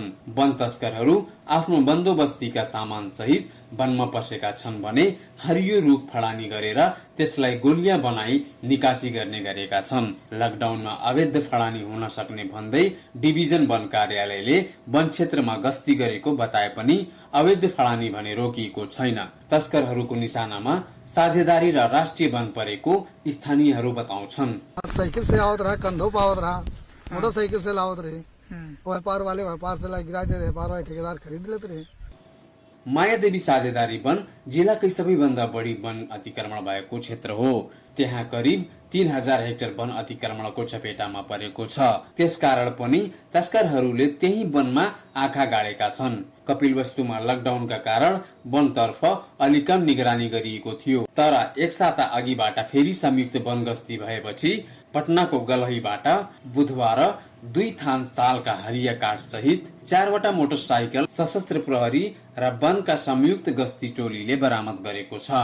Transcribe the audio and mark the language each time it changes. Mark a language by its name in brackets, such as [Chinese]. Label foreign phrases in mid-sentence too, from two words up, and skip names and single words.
[Nepali] वन तस्करहरू आफ्नो बन्दोबस्तीका सामान सहित वनमा पसेका छन् भने हरियो रुख फडानी गरेर त्यसलाई गोलिया बनाई निकासी गर्ने गरेका छन्। लकडाउनमा अवैध फडानी हुन सक्ने भन्दै डिभिजन वन कार्यालयले वन क्षेत्रमा गस्ती गरेको बताए पनि अवैध फडानी भने रोकिएको छैन। तस्करहरूको निशानामा साझेदारी र राष्ट्रिय वन परेको स्थानीयहरू बताउँछन्। [Awadhi] साइकिल से आवत रहा, कंधों पे आवत रहा, मोटरसाइकिल से लावत रहे, व्यापार वाले व्यापार से गिरा दे रहे, व्यापार वाले ठेकेदार खरीद लेते रहे। [Nepali] मायादेवी साझेदारी वन जिल्लाकै सबैभन्दा बढी वन अतिक्रमण भएको क्षेत्र हो। त्यहाँ करिब 3000 हेक्टर वन अतिक्रमणको चपेटामा परेको छ। त्यसकारण पनि तस्करहरूले त्यही वनमा आँखा गाडेका छन्। कपिलवस्तुमा लकडाउनका कारण वनतर्फ अलि कम निगरानी गरिएको थियो, तर एक साता अघिबाट फेरि संयुक्त वन गस्ती भएपछि पटनाको गलहीबाट बुधबार 2 थान सालका हरिया काठ सहित 4वटा मोटरसाइकल सशस्त्र प्रहरी र वनका संयुक्त गस्ती टोलीले बरामद गरेको छ।